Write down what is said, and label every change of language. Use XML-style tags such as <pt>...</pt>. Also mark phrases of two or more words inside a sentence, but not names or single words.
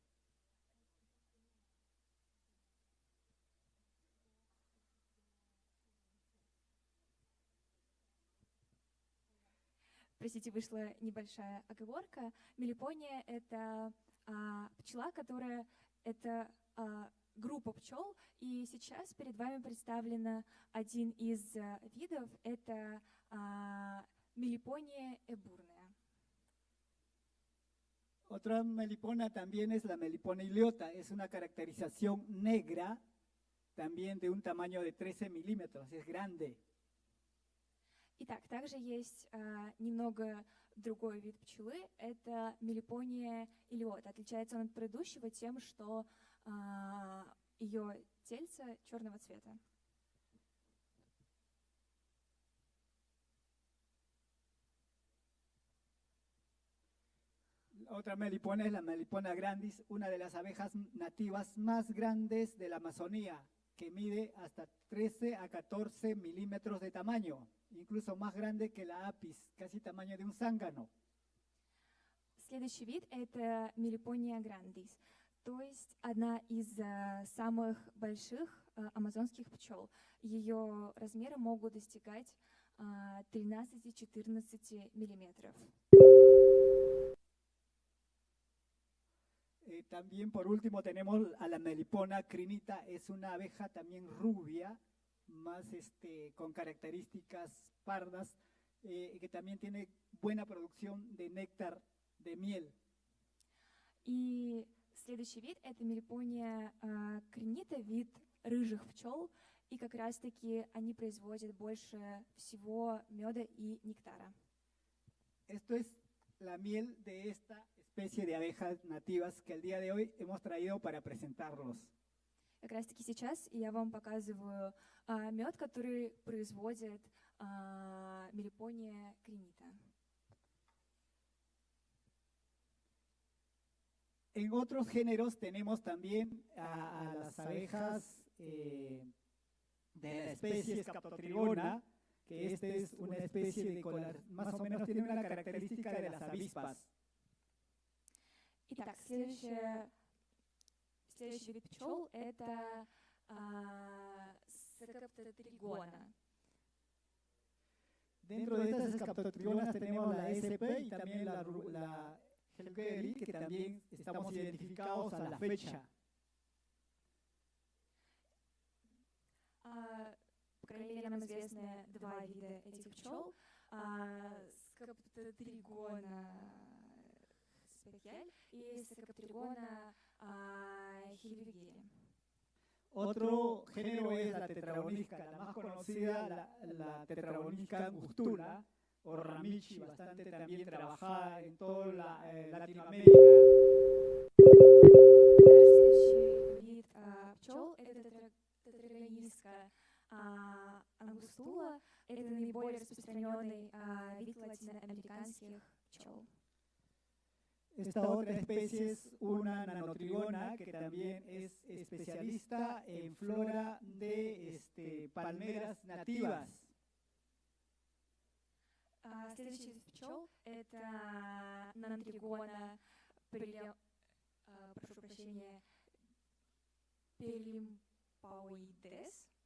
<ru>Простите, вышла небольшая оговорка. Мелипония — это пчела, которая это группа пчел, и сейчас перед вами представлен один из видов, это Мелипония эбурная.</ru> <es>Otra melipona también es la melipona ileota, es una caracterización negra, también de un tamaño de 13 milímetros, es grande.</es> <ru>Итак, также есть немного другой вид пчелы, это Мелипония илиота. Отличается он от предыдущего тем, что ее тельце черного цвета.</ru> <es>Otra melipona es la melipona grandis, una de las abejas nativas más grandes de la Amazonía, que mide hasta 13 a 14 milímetros de tamaño, incluso más grande que la apis, casi tamaño de un zángano.</es> <ru>Следующий вид – это Мелипония грандис, то есть одна из самых больших амазонских пчел. Ее размеры могут достигать 13-14 миллиметров.</ru> <es>También por último tenemos a la melipona crinita, es una abeja también rubia, más con características pardas, que también tiene buena producción de néctar, de miel.</es> <ru>И следующий вид – это Мелипония кринита, вид рыжих пчел, и как раз-таки они производят больше всего меда и нектара.</ru> <es>Esto es la miel de esta especie de abejas nativas que el día de hoy hemos traído para presentarlos.</es> <ru>Как раз-таки сейчас я вам показываю мед, который производит Мелипония кринита.</ru> <es>En otros géneros tenemos también a las abejas de la especie Scaptotrigona, que esta es una especie de cola, más o menos tiene una característica de las avispas.</es> <ru>Итак, следующий вид пчел – это Scaptotrigona.</ru> <es>Dentro de estas Scaptotrigonas tenemos la SP y también la Helgeri, que también estamos identificados a la fecha.</es> <ru>По крайней мере, нам известны два вида этих пчел – Scaptotrigona спекиаль y Scaptotrigona helvigeri.</ru> <es>Otro género es la tetragonisca, la más conocida, la tetragonisca angustula, o ramichi, bastante también trabajada en toda Latinoamérica.</es> <ru>Следующий вид пчел – это тетрагониска ангустула. Это наиболее распространенный вид латиноамериканских пчел.</ru> <es>Esta otra especie es una nanotrigona que también es especialista en flora de palmeras nativas.</es> <ru>Следующий вид пчел – это нанотригона прошу прощения, пелимпауидес.</ru>